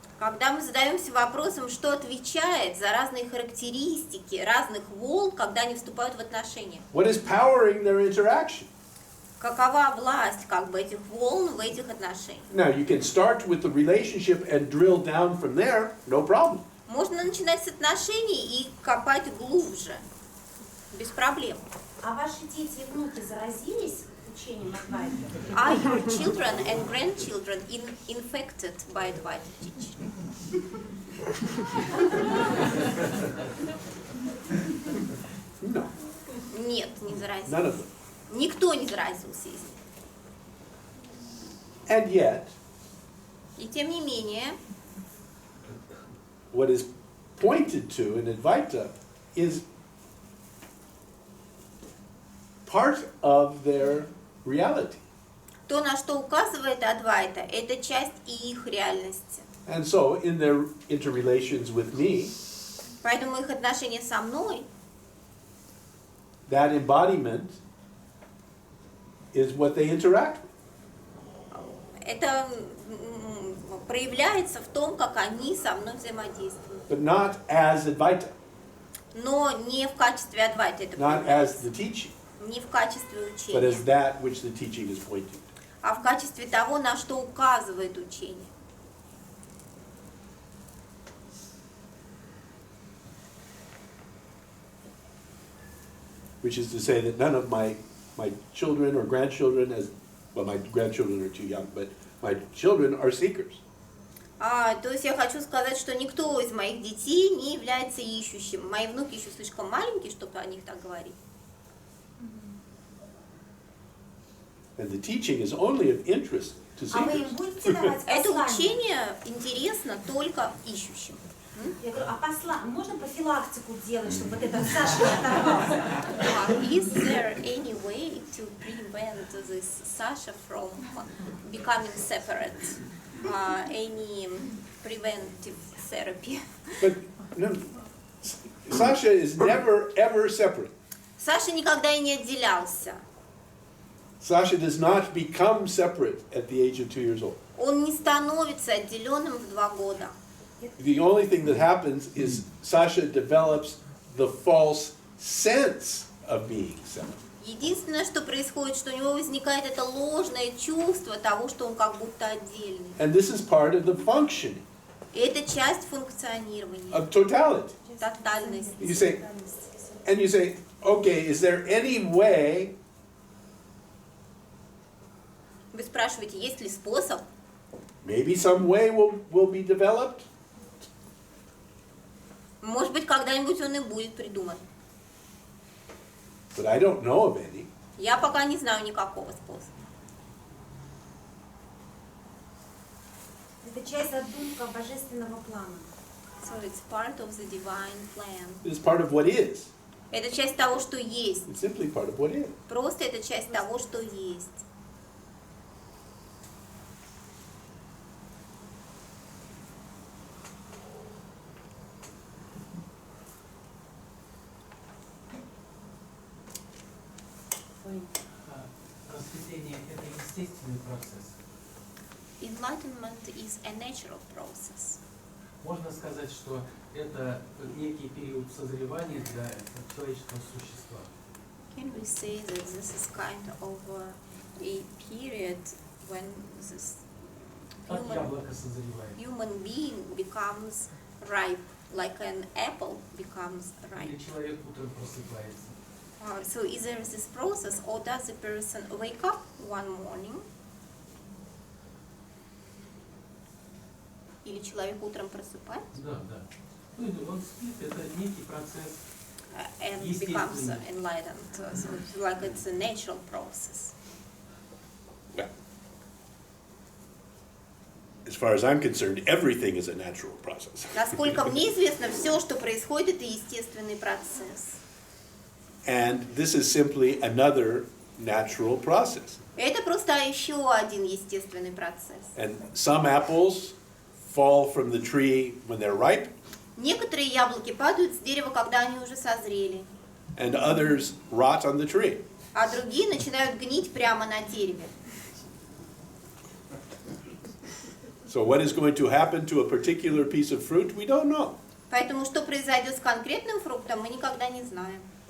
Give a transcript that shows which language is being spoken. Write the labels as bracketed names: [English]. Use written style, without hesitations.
[Russian] Когда мы задаемся вопросом, что отвечает за разные характеристики разных волн, когда они вступают в отношения. [English] What is powering their interaction? [Russian] Какова власть как бы этих волн в этих отношениях? [English] Now you can start with the relationship and drill down from there, no problem. [Russian] Можно начинать с отношений и копать глубже, без проблем. А ваши дети и внуки заразились учением Адвайта? [English] Are your children and grandchildren infected by Advaita teaching? No, [Russian] Нет, не заразились. [English] none of them. [Russian] Никто не заразился из них. [English] And yet, [Russian] И тем не менее, [English] what is pointed to in Advaita is part of their reality. [Russian] то, на что указывает Адвайта, это часть их реальности. [English] And so in their interrelations with me, [Russian] Поэтому их отношения со мной, [English] that embodiment is what they interact with. [Russian] это проявляется в том, как они со мной взаимодействуют. [English] But not as Advaita, [Russian] Но не в качестве Адвайта это [English] not as [Russian] проявляется, [English] the teaching, [Russian] не в качестве [English] but as [Russian] учения, [English] that which the teaching is pointing to. [Russian] а в качестве того, на что указывает учение. [English] Which is to say that none of my children or grandchildren, well, my grandchildren are too young, but my children are seekers. [Russian] То есть я хочу сказать, что никто из моих детей не является ищущим. Мои внуки еще слишком маленькие, чтобы о них так говорить. [English] And the teaching is only of interest to [Russian] А вы [English] seekers. [Russian] им будете давать Это послание? учение интересно только ищущим. Я говорю, а можно профилактику делать, чтобы вот этот Саша не оторвался? [English] Is there any way to prevent this Sasha from becoming separate? Any preventive therapy? But no, Sasha is never ever separate. [Russian] Саша никогда и не отделялся. [English] Sasha does not become separate at the age of 2 years old. [Russian] Он не становится отделенным в 2 года. [English] The only thing that happens is Sasha develops the false sense of being separate. [Russian] Единственное, что происходит, что у него возникает это ложное чувство того, что он как будто отдельный. [English] And this is part of the functioning [Russian] И это часть функционирования, [English] of totality. [Russian] тотальности. [English] You say, okay, is there any way [Russian] Вы спрашиваете, есть ли способ? [English] maybe some way will be developed [Russian] Может быть, когда-нибудь он и будет придуман. [English] But I don't know of any. [Russian] Я пока не знаю никакого способа. Это часть задумка божественного плана. [English] So it's part of the divine plan. It's part of what is. [Russian] Это часть того, что есть. [English] It's simply part of what is. [Russian] Просто это часть того, что есть. Просветление – это естественный процесс. [English] Enlightenment is a natural process. [Russian] Можно сказать, что это некий период созревания для человеческого существа. [English] Can we say that this is kind of a period when this [Russian] Как яблоко созревает. [English] human being becomes ripe, like an apple becomes ripe? [Russian] Или человек утром просыпается. [English] So is there this process, or does the person wake up one morning? [Russian] Или человек утром просыпается Да, да. Ну, или он спит, это некий процесс. [English] and becomes enlightened? So it's like it's a natural process. Yeah. As far as I'm concerned, everything is a natural process. [Russian] Насколько мне известно, все, что происходит, это естественный процесс. [English] And this is simply another natural process. [Russian] Это просто еще один естественный процесс. [English] And some apples fall from the tree when they're ripe, [Russian] Некоторые яблоки падают с дерева, когда они уже созрели, [English] and others rot on the tree. [Russian] а другие начинают гнить прямо на дереве. [English] So what is going to happen to a particular piece of fruit, we don't know. [Russian] Поэтому что произойдет с конкретным фруктом, мы никогда не знаем.